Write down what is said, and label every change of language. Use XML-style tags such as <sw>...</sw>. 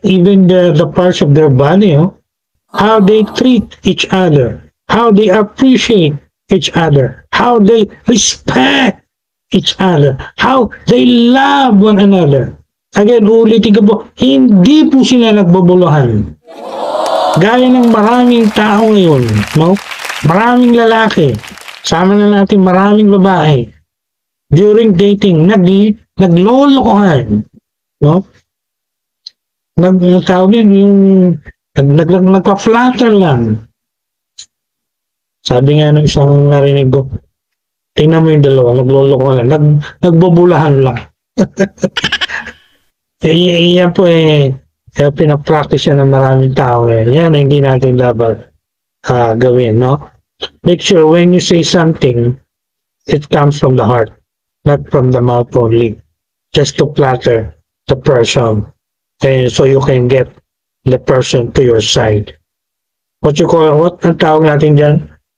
<en>Even the parts of their body, how they treat each other, how they appreciate each other, how they respect each other, how they love one another. Again,</en> <tl>ulitin ko po, hindi po sila nagbubuluhan. Gaya ng maraming tao ngayon, no? Maraming lalaki, sama na natin maraming babae, during dating, naglolokohan, no? Tawag yun, yung nagpa-flatter lang. Sabi nga ng isang narinig ko, tingnan mo yung dalawa, naglolokohan lang, nagbubulahan lang. Yan po kaya pinapractice yan ng maraming tao. Yan ang hindi natin dapat gawin, no?</tl> <en>Make sure when you say something, it comes from the heart, not from the mouth only. Just to flatter the person. And so you can get the person to your side.</en> <tl>What ang tawag natin dyan?</tl>